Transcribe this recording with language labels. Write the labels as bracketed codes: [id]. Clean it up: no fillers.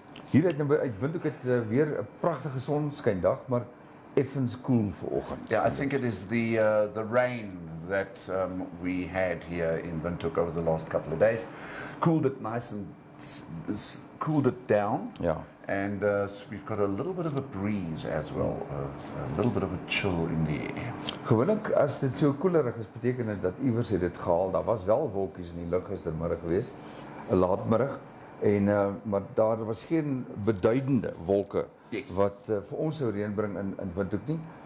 [af] Hier uit Windhoek het weer 'n pragtige sonskyndag, maar effens koel vanoggend. [en] Yeah, I think it is the rain that we had here in Windhoek over the last couple of days. Cooled it nice and cooled it down. [af] Ja. [en] And we've got a little bit of a breeze as well, a little bit of a chill in the air. [af] Gewoonlik as dit so koelerig is, beteken dit dat iewers het dit gehaal. Daar was wel wolkies in die lug gistermiddag geweest, 'n laatmiddag, en maar daar was geen beduidende wolke wat vir ons sou reën bring in Windhoek nie.